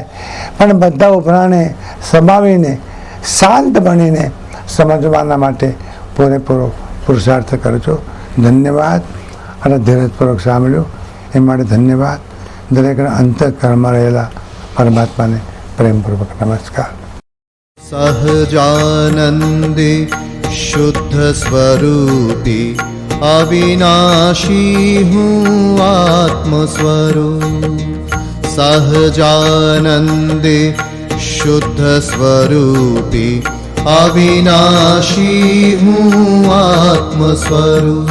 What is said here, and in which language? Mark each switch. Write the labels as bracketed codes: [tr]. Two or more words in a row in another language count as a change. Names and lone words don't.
[gu] પણ બધા ઉભરાને સમાવીને શાંત બનીને સમજવાના માટે પૂરેપૂરો પુરુષાર્થ કરજો. ધન્યવાદ. અને ધીરજપૂર્વક સાંભળ્યું એ માટે ધન્યવાદ. દરેકના અંતઃકરણમાં રહેલા પરમાત્માને પ્રેમપૂર્વક નમસ્કાર. [hi] सहजानन्दे शुद्धस्वरूपी अविनाशी हूँ आत्मस्वरूप. सहजानन्दे शुद्धस्वरूपी अविनाशी हूँ आत्मस्वरूप.